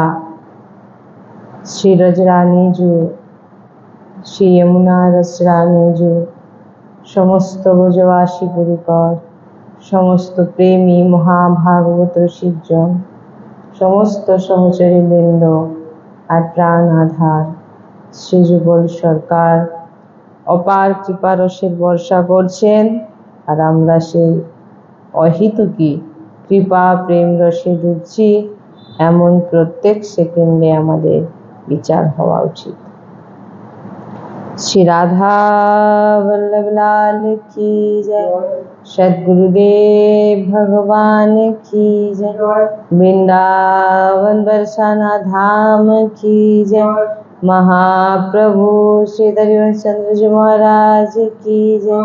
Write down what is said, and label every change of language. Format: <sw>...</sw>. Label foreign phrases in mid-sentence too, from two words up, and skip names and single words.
<bn>শ্রী রজরানীজু, শ্রী যমুনা রসরানীজু, সমস্ত ব্রজবাসী পরিকর, সমস্ত প্রেমী মহাভাগবত রসিকজন, সমস্ত সহচরী বৃন্দ আর প্রাণ আধার শ্রী যুগল সরকার অপার কৃপা রসের বর্ষা করছেন। আর আমরা সেই অহেতুকী কৃপা প্রেম রসে ডুবছি, এমন প্রত্যেক সেকেন্ডে আমাদের বিচার হওয়া উচিত।</bn> <hi>श्री राधा वल्लभ लाल की जय। सद्गुरुदेव भगवान की जय। वृंदावन बरसाना धाम की जय। महाप्रभु श्री हरिवंशचंद्र जी महाराज की जय।</hi>